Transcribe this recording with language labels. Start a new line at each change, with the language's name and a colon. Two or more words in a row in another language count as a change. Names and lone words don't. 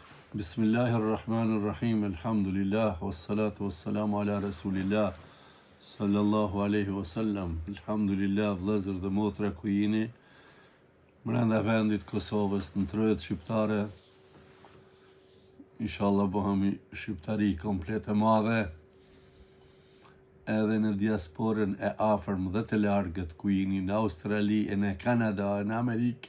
Arabic: بسم الله الرحمن الرحيم، الحمد لله، والصلاة والسلام على رسول الله، صلى الله عليه وسلم. Alhamdulillah,
Albanian: vëllezër dhe motra ku jeni, brenda vendit Kosovës, në trojët shqiptare, inshallah bëhemi shqiptari komplet e madhe, edhe në diasporën e afërm dhe të largët ku jeni, në Australi, e në Kanada, e në Amerikë.